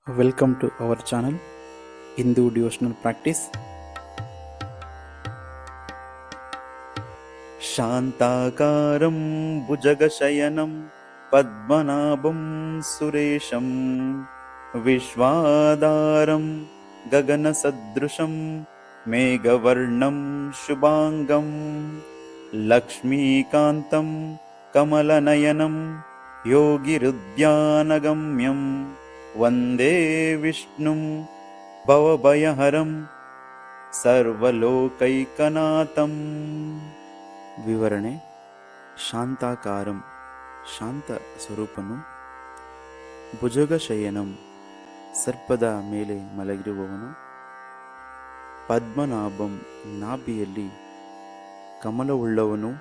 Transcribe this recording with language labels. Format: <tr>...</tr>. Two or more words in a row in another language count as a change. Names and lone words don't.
<en>Welcome to our channel Hindu Devotional Practice.</en> <sa>शान्ताकारं भुजगशयनं पद्मनाभं सुरेशं विश्वाधारं गगनसदृशं मेघवर्णं शुभाङ्गं लक्ष्मीकान्तं कमलनयनं योगिरुद्यानगम्यं वन्दे विष्णुं भवभयहरं ಸರ್ವಲೋಕೈಕನಾಥಂ.</sa> <kn>ವಿವರಣೆ: ಶಾಂತಾಕಾರಂ ಶಾಂತ ಸ್ವರೂಪನು, ಭುಜಗಶಯನಂ ಸರ್ಪದ ಮೇಲೆ ಮಲಗಿರುವವನು, ಪದ್ಮನಾಭಂ ನಾಭಿಯಲ್ಲಿ ಕಮಲವುಳ್ಳವನು,</kn>